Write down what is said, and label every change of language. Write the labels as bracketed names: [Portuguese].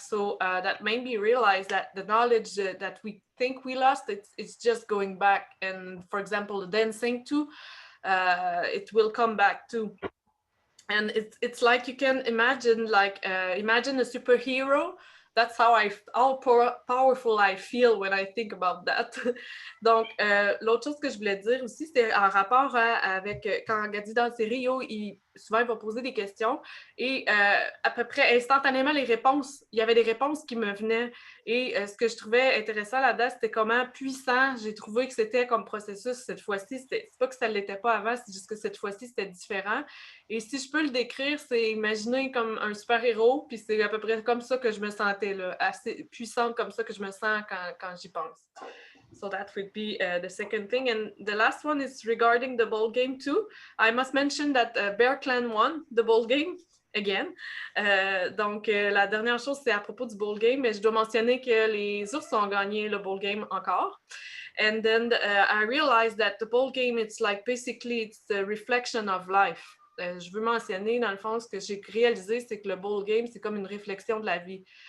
[English] So that made me realize that the knowledge that we think we lost, it's just going back. And for example, the dancing too, it will come back too. And it's like you can imagine, imagine a superhero. That's how powerful I feel when I think about that. [French] Donc, l'autre chose que je voulais dire aussi, c'était en rapport avec quand Gadi Dalcerio, il souvent, il va poser des questions et à peu près instantanément, il y avait des réponses qui me venaient. Et ce que je trouvais intéressant là-dedans, c'était comment puissant j'ai trouvé que c'était comme processus cette fois-ci. C'est pas que ça ne l'était pas avant, c'est juste que cette fois-ci, c'était différent. Et si je peux le décrire, c'est imaginer comme un super-héros, puis c'est à peu près comme ça que je me sentais, là, assez puissante comme ça que je me sens quand j'y pense. [English] So that would be the second thing. And the last one is regarding the bowl game too. I must mention that Bear Clan won the bowl game again. [French] Donc, la dernière chose, c'est à propos du bowl game, mais je dois mentionner que les ours ont gagné le bowl game encore. [English] And then I realized that the bowl game, it's like basically it's the reflection of life. [French] Je veux mentionner, dans le fond, ce que j'ai réalisé, c'est que le bowl game, c'est comme une réflexion de la vie.